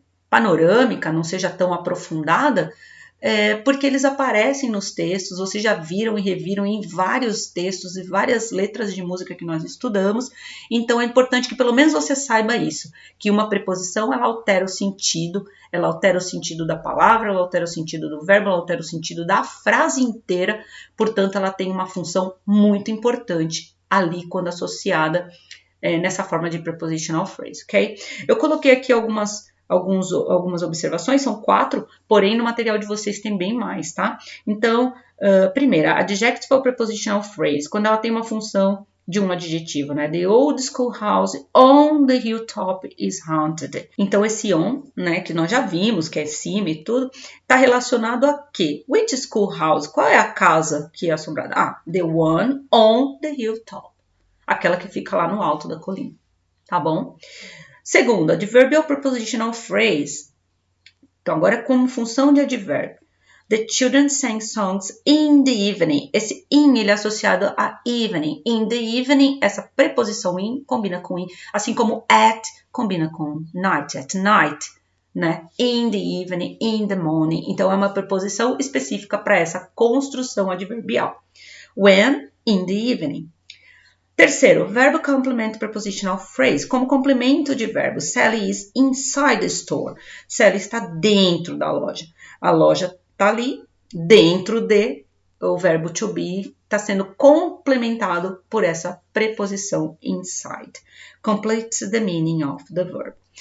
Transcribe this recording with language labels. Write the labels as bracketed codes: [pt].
[pt] panorâmica, não seja tão aprofundada, porque eles aparecem nos textos, vocês já viram e reviram em vários textos e várias letras de música que nós estudamos, então é importante que pelo menos você saiba isso, que uma preposição ela altera o sentido da palavra, ela altera o sentido do verbo, ela altera o sentido da frase inteira, portanto ela tem uma função muito importante ali quando associada nessa forma de prepositional phrase, ok? Eu coloquei aqui algumas observações, são 4, porém no material de vocês tem bem mais, tá? Então, primeira, adjectival prepositional phrase, quando ela tem uma função de um adjetivo, né? [en] The old schoolhouse on the hilltop is haunted. [pt] Então, esse on, né, que nós já vimos, que é cima e tudo, está relacionado a quê? [en] Which schoolhouse? [pt] Qual é a casa que é assombrada? [en] The one on the hilltop. [pt] Aquela que fica lá no alto da colina, tá bom? Segunda, adverbial prepositional phrase. Então, agora como função de advérbio. [en] The children sang songs in the evening. [pt] Esse in, ele é associado a evening. [en] In the evening, [pt] essa preposição in combina com in, assim como at combina com night, [en] at night, [pt] né? [en] In the evening, in the morning. [pt] Então, é uma preposição específica para essa construção adverbial. [en] When, in the evening. [pt] Terceiro, verbo [en] complement prepositional phrase. [pt] Como complemento de verbo, [en] Sally is inside the store. [pt] Sally está dentro da loja. A loja está ali, dentro de, o verbo to be está sendo complementado por essa preposição inside. [en] Completes the meaning of the verb.